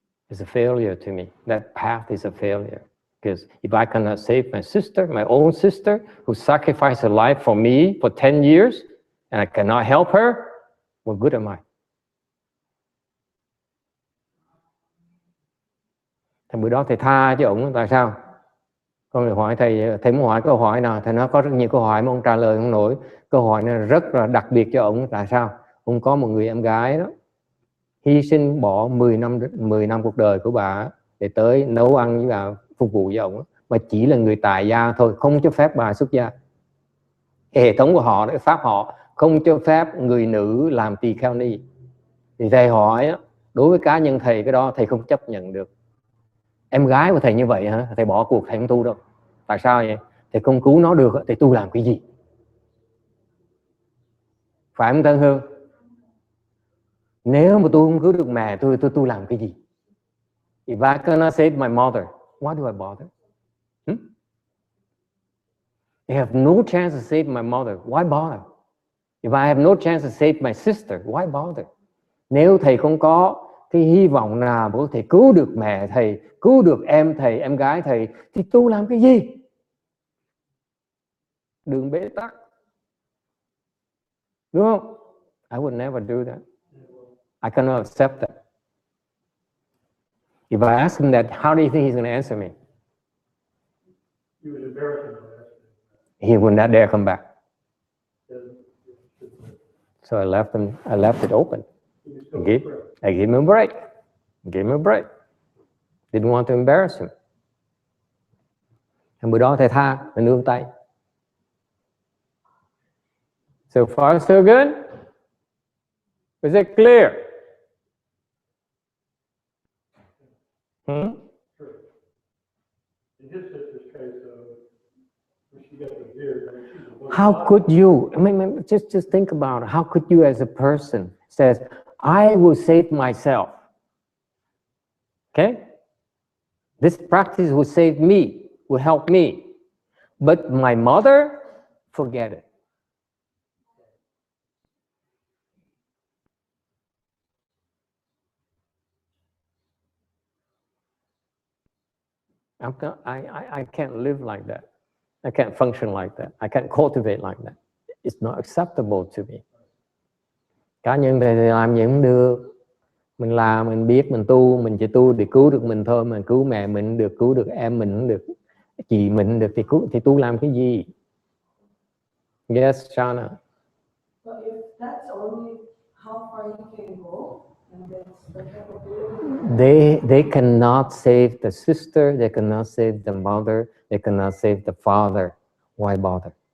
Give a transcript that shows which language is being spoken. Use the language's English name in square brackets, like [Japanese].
[English] It's a failure to me. That path is a failure. Because if I cannot save my sister, my own sister, who sacrificed her life for me for 10 years, and I cannot help her, what good am I? [Vietnamese] Thì bữa đó thầy tha cho ông, tại sao? Con lại hỏi thầy muốn hỏi câu hỏi nào? Thầy nói có rất nhiều câu hỏi mà ông trả lời không nổi. Câu hỏi này rất là đặc biệt cho ông. Tại sao? Ông có một người em gái đó, hy sinh bỏ 10 năm cuộc đời của bà để tới nấu ăn với bà, phục vụ với ông, mà chỉ là người tại gia thôi, không cho phép bà xuất gia. Hệ thống của họ, pháp họ không cho phép người nữ làm tỳ kheo ni. Thì thầy hỏi, đối với cá nhân thầy, cái đó thầy không chấp nhận được. Em gái của thầy như vậy hả? Thầy bỏ cuộc, thầy không tu đâu. Tại sao vậy? Thầy không cứu nó được, thầy tu làm cái gì? Phải không Tân Hương? Nếu mà tôi không cứu được mẹ tôi làm cái gì? If I cannot save my mother, why do I bother? I have no chance to save my mother, why bother? If I have no chance to save my sister, why bother? Nếu thầy không có cái hy vọng nào có thể cứu được mẹ thầy, cứu được em thầy, em gái thầy, thì tu làm cái gì? Đường bế tắc. Đúng không? [English] I would never do that. I cannot accept that. If I ask him that, how do you think he's going to answer me? You would embarrass him. He would not dare come back. So I left it open. I gave him a break. Didn't want to embarrass him. [Vietnamese] Bữa đó thầy tha, thầy nương tay. [English] So far so good? Is it clear? In his sister's case, when she got the beard, I mean, she's a woman. How could you? I mean, just think about it. How could you, as a person, says, "I will save myself." Okay, this practice will save me, will help me, but my mother, forget it. I can't live like that. I can't function like that. I can't cultivate like that. It's not acceptable to me. [Vietnamese] Cá nhân thầy làm gì cũng được. Mình làm, mình biết, mình tu, mình chỉ tu để cứu được mình thôi. Mình cứu mẹ mình được, cứu được em mình cũng được, chị mình được thì tu làm cái gì? [English] Yes, Shana. So if that's only how far you can go, and that's the capability. They cannot save the sister, they cannot save the mother, they cannot save the father. Why bother?